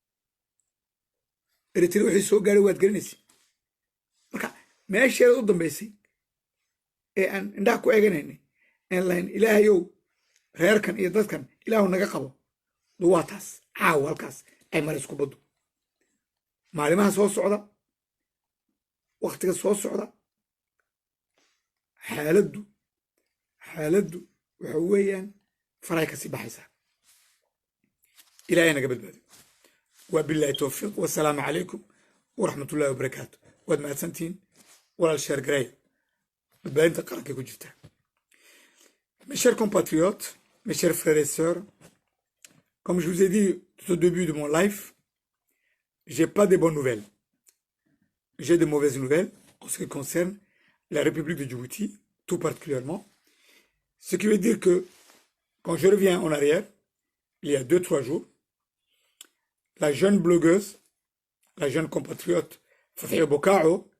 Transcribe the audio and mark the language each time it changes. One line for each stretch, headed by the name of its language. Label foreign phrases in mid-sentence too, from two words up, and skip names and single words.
Somali: eritrea wixii soo gaadhay waad gelinaysa marka meesheeda u dambaysay ee aan indhaha ku eeganaynay aan lahayn ilaahayow reerkan iyo dadkan ilaahu naga qabo waa taas caawa halkaas ay mara isku baddo maalimaha soo socda waktiga soo socda xaaladdu waxa weeyaan faray ka sii baxaysaa ilaahay naga badbaado
Arabic: وبالله التوفيق والسلام عليكم ورحمة الله وبركاته
Somali: waad mahadsantihiin walaal sheer gareeya badbaadinta qarankay ku jirtaa
French: mes chers compatriotes mes chers frères et sœurs comme je vous ai dit tout au début de mon live j'ai pas de bonnes nouvelles j'ai de mauvaises nouvelles en ce qui concerne la République de Djibouti tout particulièrement ce qui veut dire que quand je reviens en arrière il y a 2-3 jours la jeune blogueuse la jeune compatriote Fathia Bokao